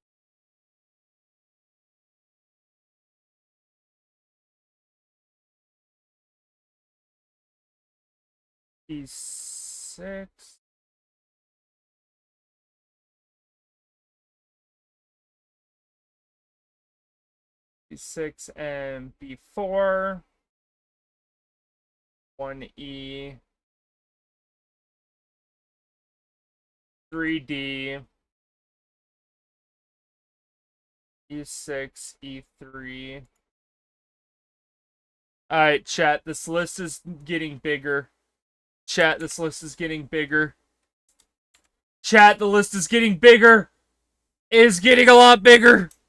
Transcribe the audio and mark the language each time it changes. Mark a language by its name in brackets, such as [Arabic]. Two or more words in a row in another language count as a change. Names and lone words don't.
[English] D6. D6 and B4. 1E. 3D. E6, E3. Alright, chat, this list is getting bigger. Chat, this list is getting bigger. Chat, the list is getting bigger. It is getting a lot bigger.